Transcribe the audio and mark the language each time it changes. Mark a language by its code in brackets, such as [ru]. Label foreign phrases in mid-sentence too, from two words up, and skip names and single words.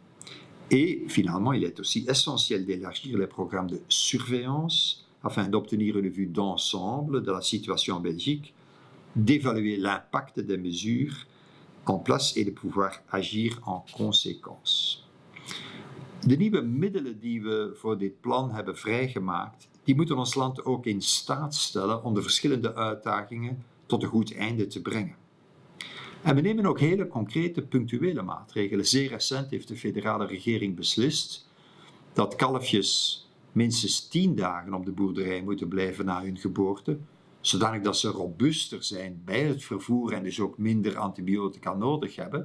[fr] Et finalement, il est aussi essentiel d'élargir les programmes de surveillance afin d'obtenir une vue d'ensemble de la situation en Belgique, d'évaluer l'impact des mesures en place et de pouvoir agir en conséquence. [nl] De nieuwe middelen die we voor dit plan hebben vrijgemaakt, die moeten ons land ook in staat stellen om de verschillende uitdagingen tot een goed einde te brengen. En we nemen ook hele concrete, punctuele maatregelen. Zeer recent heeft de federale regering beslist dat kalfjes minstens 10 dagen op de boerderij moeten blijven na hun geboorte, zodanig dat ze robuuster zijn bij het vervoer en dus ook minder antibiotica nodig hebben.